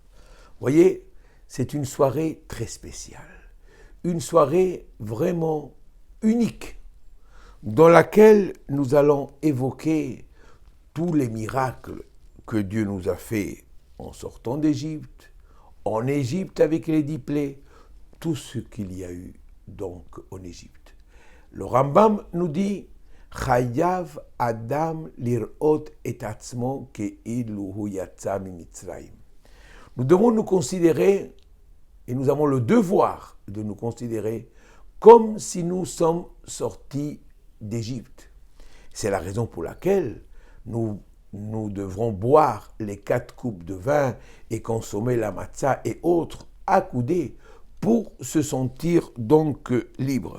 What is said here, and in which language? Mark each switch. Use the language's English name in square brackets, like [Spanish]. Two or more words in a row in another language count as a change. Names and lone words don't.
[French] Vous voyez, c'est une soirée très spéciale, une soirée vraiment unique, dans laquelle nous allons évoquer tous les miracles que Dieu nous a fait en sortant d'Égypte, en Égypte avec les 10 plaies, tout ce qu'il y a eu donc en Égypte. Le Rambam nous dit [Hebrew] חייב אדם להראות את עצמו כאילו הוא יצא ממצרים. [French] Nous devons nous considérer, et nous avons le devoir de nous considérer comme si nous sommes sortis d'Égypte. C'est la raison pour laquelle nous devrons boire les 4 coupes de vin et consommer la matzah et autres accoudés pour se sentir donc libre.